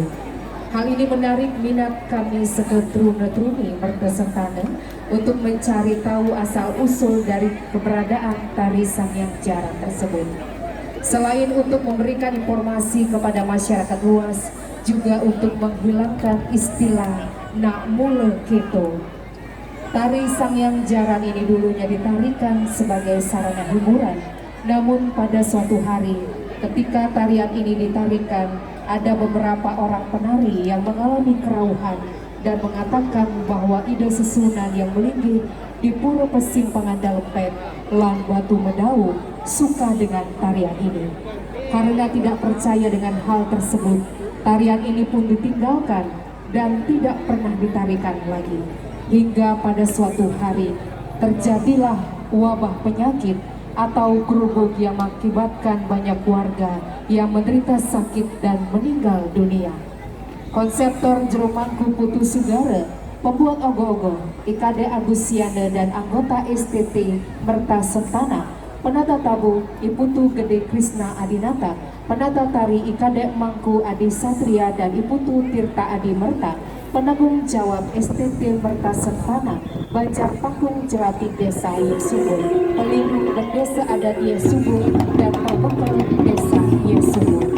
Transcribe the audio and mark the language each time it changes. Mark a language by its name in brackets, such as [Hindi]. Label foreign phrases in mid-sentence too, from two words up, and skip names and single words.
[Indonesian] Hal ini menarik minat kami seketruna-truni Merta Sentana untuk mencari tahu asal-usul dari keberadaan tari Sangyang Jarang tersebut. Selain untuk memberikan informasi kepada masyarakat luas, juga untuk menghilangkan istilah [Balinese] nak mule keto. [Indonesian] Tari Sangyang Jarang ini dulunya ditarikan sebagai sarana hiburan, namun pada suatu hari ketika tarian ini ditarikan, ada beberapa orang penari yang mengalami kerauhan dan mengatakan bahwa ide susunan yang melinggih di Puro Pesimpangan Dalempet, Lambatu Medau suka dengan tarian ini. Karena tidak percaya dengan hal tersebut, tarian ini pun ditinggalkan dan tidak pernah ditarikan lagi. Hingga pada suatu hari terjadilah wabah penyakit atau kerubuk yang mengakibatkan banyak warga yang menderita sakit dan meninggal dunia. Konseptor Jeromangku Putu Sugara, pembuat ogo-ogo, IKD Agusiana dan anggota STT Merta Sentana, penata tabu Iputu Gede Krisna Adinata, penata tari IKD Mangku Adi Satria dan Iputu Tirta Adi Merta, penanggung jawab STT Merta Sentana, Banjar Pakung Jelati Desa Yesumbo, pelindung desa adat Yesumbo dan pembekal desa Yesumbo.